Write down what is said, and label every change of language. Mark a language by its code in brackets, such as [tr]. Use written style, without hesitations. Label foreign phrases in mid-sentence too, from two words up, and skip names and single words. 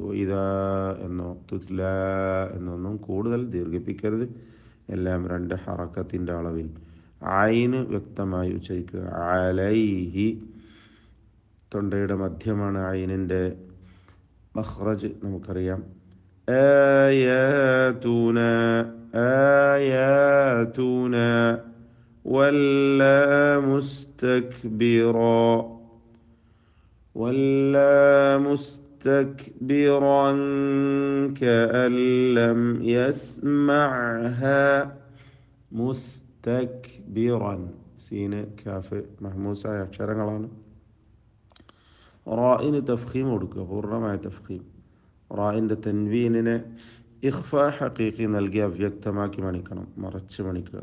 [ml] ഇതാ എന്നോ തുത്ലാ എന്നൊന്നും കൂടുതൽ ദീർഘിപ്പിക്കരുത്. എല്ലാം 2 ഹറക്കത്തിൻ്റെ അളവിൽ. ഐന് വ്യക്തമായി ഉച്ചരിക്കുക. അലൈഹി, തൊണ്ടയുടെ മധ്യമാണ് ഐനിൻ്റെ മഖ്റജ്, നമുക്കറിയാം. [ar] آياتنا آياتنا ولا مستكبرا كأن لم يسمعها [ml] മുസ്തക്ബിറൻ സീന് കാഫ് മഹ്മൂസായ അക്ഷരങ്ങളാണ്. റായിന് തഫ്ഖീം കൊടുക്കുക, പൂർണ്ണമായ തഫ്ഖീം. റായിൻ്റെ തൻവീനിനെ ഇഖ്ഫ ഹഖീഖി നൽകി അവ്യക്തമാക്കി മണിക്കണം, മറച്ച് മണിക്കുക.